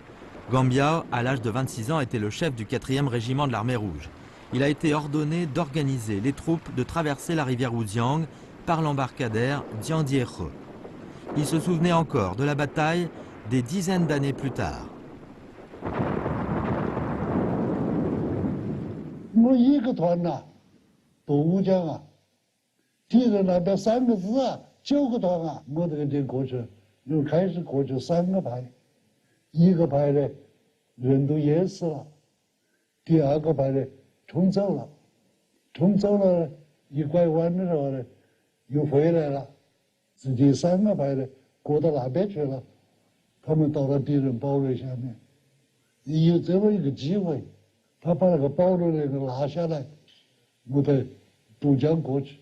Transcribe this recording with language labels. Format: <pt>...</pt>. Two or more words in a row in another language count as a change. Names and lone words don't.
<fr>Gambiao, à l'âge de 26 ans, était le chef du 4e régiment de l'armée rouge. Il a été ordonné d'organiser les troupes de traverser la rivière Oudiang par l'embarcadère Diandiekhe. Il se souvenait encore de la bataille des dizaines d'années plus tard.</fr> <zh>么一个团呐、都武将啊，敌人那边3个师啊，9个团啊，我这个就过去，又开始过去3个排，一个排的人都淹死了，第2个排的冲走了，冲走了一拐弯的时候呢，又回来了，是第3个排的过到那边去了，他们到了敌人堡垒下面，有这么一个机会，他把那个堡垒那个拿下来，我得渡江过去。</zh>